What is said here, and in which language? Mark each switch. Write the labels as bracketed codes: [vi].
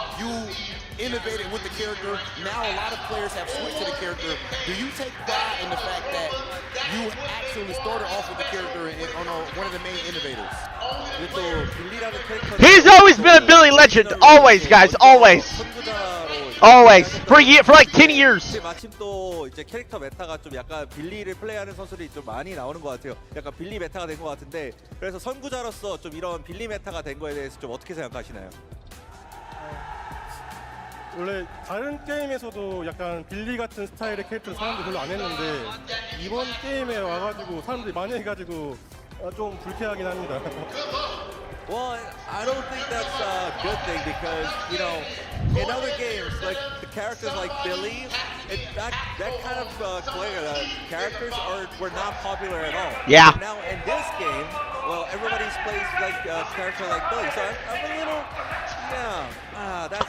[en] You innovated with the character. Now a lot of players have switched to the character. Do you take pride in the fact that you actually started off with the character and one of the main innovators? He's always been a Billy legend. Always, guys. Always. Always. For like 10 years. [ko] 마침 또 이제 캐릭터 메타가 좀 약간 빌리를 플레이하는 선수들이 좀 많이 나오는 것 같아요. 약간 빌리 메타가 된 것 같은데 그래서 선구자로서 좀 이런 빌리 메타가 된 거에 대해서 좀 어떻게 생각하시나요? 원래 다른 게임에서도 약간 빌리 같은 스타일의 캐릭터를 사람들이 별로 안 했는데 이번 게임에 와가지고 사람들이 많이 해가지고 좀 불쾌하긴 합니다. [en] Well, I don't think that's a good thing because, in other games, like the characters like Billy, that kind of characters were not popular at all. Yeah. But now in this game, well, everybody plays like a character like Billy, so I'm a little, that's